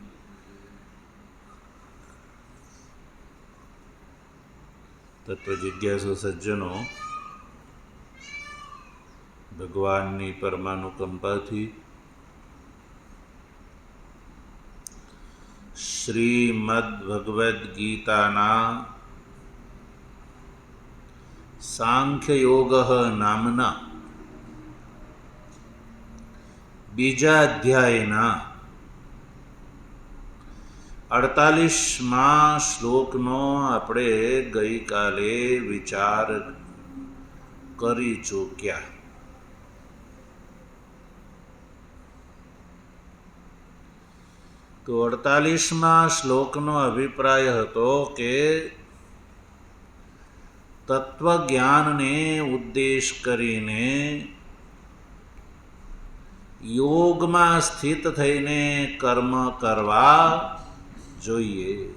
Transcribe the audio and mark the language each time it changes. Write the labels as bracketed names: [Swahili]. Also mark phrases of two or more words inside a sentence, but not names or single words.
[Gujarati] તત્વજિજ્ઞાસુ સજ્જનો, ભગવાનની પરમાનુકંપાથી શ્રીમદ્ભગવદ્ગીતાના સાંખ્યયોગ નામના બીજા અધ્યાયના 48મા શ્લોકનો આપણે ગઈકાલે વિચાર કરી ચૂક્યા. તો 48મા શ્લોકનો અભિપ્રાય હતો કે તત્વજ્ઞાનને ઉદ્દેશ કરીને યોગમાં સ્થિત થઈને કર્મ કરવા જોઈએ.